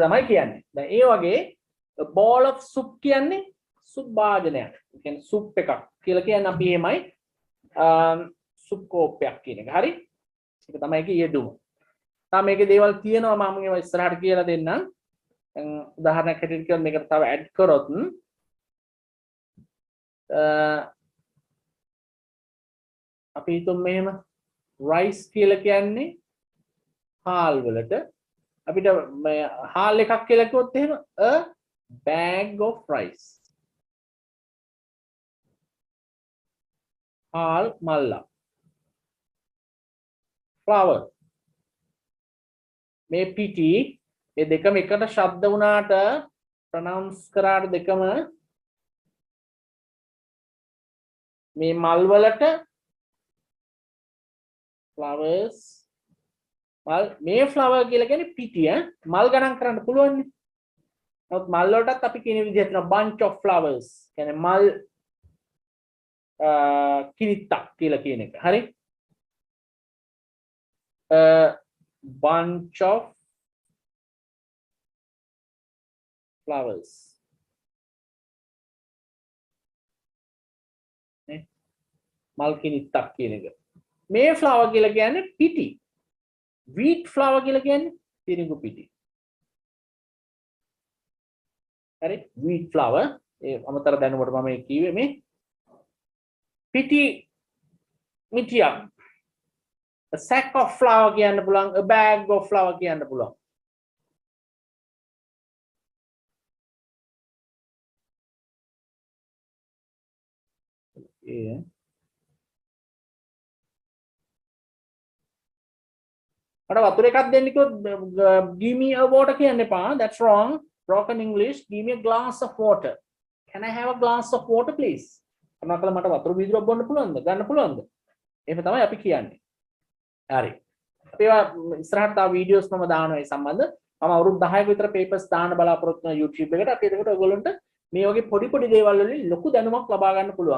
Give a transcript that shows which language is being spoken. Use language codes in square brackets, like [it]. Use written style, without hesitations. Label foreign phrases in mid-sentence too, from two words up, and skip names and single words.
[si] තමයි කියන්නේ දැන් ඒ වගේ [en] a bowl of soup [si] කියන්නේ soup භාජනයක් ඒ කියන්නේ soup එකක් කියලා කියන්නේ අපි එහෙමයි soup කෝප්පයක් කියන එක හරි ඒක තමයි ඒකේ යෙදුම තාම මේකේ දේවල් තියෙනවා මම ඒවා ඉස්සරහට කියලා දෙන්නම් උදාහරණයක් හැටියට කියොත් මේකට තව ඇඩ් කරොත් අපි හිතමු මෙහෙම rice කියලා කියන්නේ හාල් වලට අපිට හාල් එකක් කියලා කිව්වොත් එහෙම [en] a bag of rice [si] හාල් මල්ලා flour මේ පිටි මේ දෙකම එකට ශබ්ද වුණාට ප්‍රොනවුන්ස් කරාට දෙකම මේ මල් වලට flowers මල් මේ flower කියලා කියන්නේ පිටි මල් ගණන් කරන්න පුළුවන් නේ. නමුත් මල් වලටත් අපි කියන විදිහට තියෙනවා [en] bunch of flowers. [si] කියන්නේ මල් කිරිත්තක් කියලා කියන එක. හරි? [en] bunch of flowers. [si] නේ? මල් කිරිත්තක් කියන එක. මේ flower කියලා කියන්නේ පිටි. [en] wheat flour [si] කියලා කියන්නේ පිරිඟු පිටි. හරි [en] wheat flour [si] ඒ අමතර දැනුමට මම මේ කිව්වේ මේ පිටි මිටියක් [en] a sack of flour [si] කියන්න පුළුවන් [en] a bag of flour [si] කියන්න පුළුවන්. ඒ අර වතුර එකක් දෙන්න කිව්වොත් [en] give me a water [si] කියන්න එපා. [en] That's wrong. Broken English. Give me a glass of water. Can I have a glass of water please? [si] කරුණාකරලා මට වතුර බීජයක් බොන්න පුළුවන්ද? ගන්න පුළුවන්ද? එහෙම තමයි අපි කියන්නේ. හරි. අපි ඒවා ඉස්සරහට තව වීඩියෝස් මම දානවා ඒ සම්බන්ධ. මම අවුරුදු 10ක විතර papers දාන්න බලාපොරොත්තු වෙනවා YouTube එකට. අපි එතකොට ඔයගොල්ලන්ට මේ වගේ පොඩි පොඩි දේවල් වලින් ලොකු දැනුමක් ලබා ගන්න පුළුවන්.